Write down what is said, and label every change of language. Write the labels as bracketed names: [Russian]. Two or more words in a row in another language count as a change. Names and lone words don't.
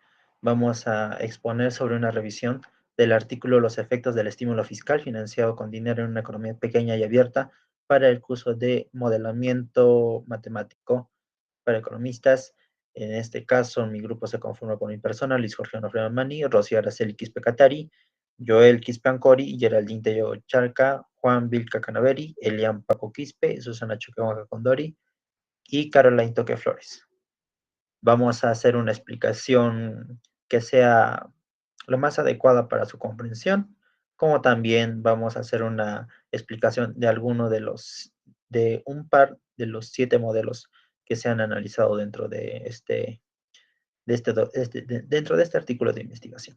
[Spanish] Vamos a exponer sobre una revisión del artículo Los efectos del estímulo fiscal financiado con dinero en una economía pequeña y abierta para el curso de modelamiento matemático para economistas. En este caso, mi grupo se conforma por mi persona, Luis Jorge Onofre Mani, Rocío Araceli Quispe Catari, Joel Quispe Ancori, Geraldine Tello Charca, Juan Vilca Canaveri, Elian Paco Quispe, Susana Choquehuanca Condori y Caroline Toque Flores. Vamos a hacer una explicación que sea lo más adecuada para su comprensión, como también vamos a hacer una explicación de alguno de un par de los 7 modelos que se han analizado dentro dentro de este artículo de investigación.